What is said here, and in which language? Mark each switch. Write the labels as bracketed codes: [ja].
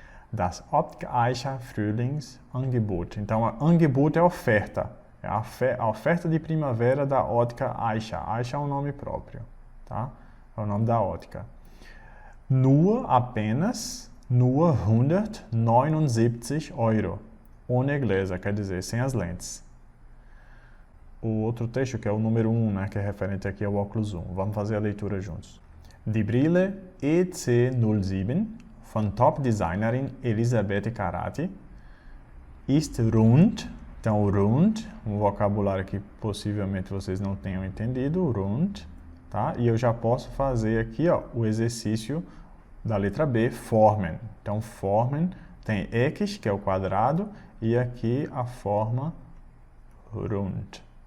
[de] Das Optik-Eicher Frühlingsangebot. [pt] Então, a Angebot é oferta. É a oferta de primavera da Optik-Eicher. Eicher é um nome próprio, tá? É o nome da ótica. [de] Nur, [pt] apenas, [de] nur 179 Euro. Ohne Gläser, [pt] quer dizer, sem as lentes. O outro texto, que é o número 1, né, que é referente aqui ao óculos 1. Vamos fazer a leitura juntos. [de] Die Brille EC07 von Top-Designerin Elisabeth Karati ist rund. [pt] Então, rund, um vocabulário que possivelmente vocês não tenham entendido, rund, tá? E eu já posso fazer aqui, ó, o exercício da letra B, formen. Então, formen tem X, que é o quadrado, e aqui a forma rund.